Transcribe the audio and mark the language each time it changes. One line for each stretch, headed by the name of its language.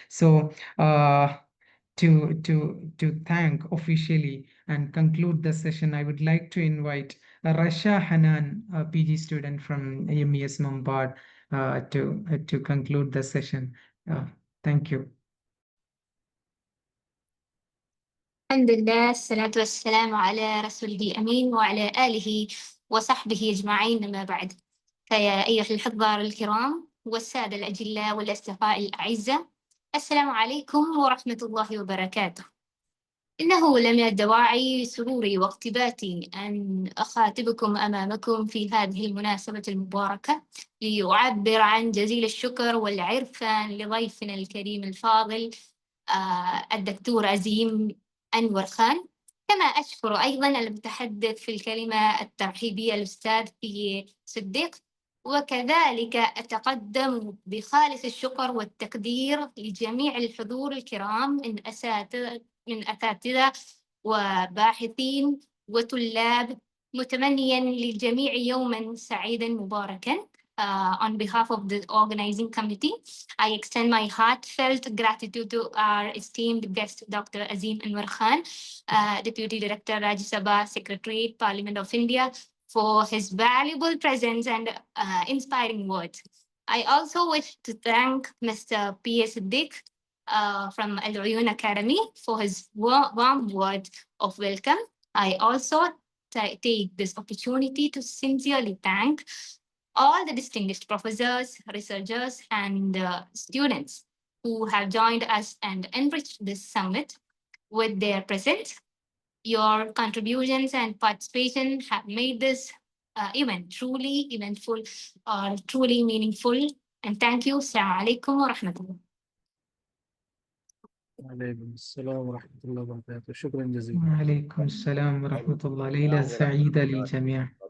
English: So, to thank officially and conclude the session, I would like to invite Rasha Hanan, a PG student from MES Mumbai, to conclude the session. Thank you.
Arabic: الحمد لله، الصلاة والسلام على رسوله الأمين وعلى آله وصحبه أجمعين، أما بعد. فيا أيها الحضار الكرام والسادة الأجلاء والأصدقاء الأعزاء، السلام عليكم ورحمة الله وبركاته. إنه لمن الدواعي سروري واقتباتي أن أخاطبكم أمامكم في هذه المناسبة المباركة لأعبر عن جزيل الشكر والعرفان لضيفنا الكريم الفاضل الدكتور عزيم أنور خان. كما أشكر أيضا المتحدث في الكلمة الترحيبية الأستاذ في صديق، وكذلك أتقدم بخالص الشكر والتقدير لجميع الحضور الكرام من أساتذة وباحثين وطلاب، متمنيا للجميع يوما سعيدا مباركا.
English: On behalf of the organizing committee, I extend my heartfelt gratitude to our esteemed guest, Dr. Azim Anwar Khan, Deputy Director, Rajya Sabha, Secretariat, Parliament of India, for his valuable presence and inspiring words. I also wish to thank Mr. P.S. Siddiq from Al Uyoon Academy for his warm words of welcome. I also take this opportunity to sincerely thank all the distinguished professors, researchers, and students who have joined us and enriched this summit with their presence. Your contributions and participation have made this event truly eventful or truly meaningful. And thank you.
Arabic: Assalamu alaikum wa rahmatullah. وعليكم السلام ورحمة الله وبركاته. شكرا جزيلا. وعليكم السلام ورحمة الله. ليلة سعيدة للجميع.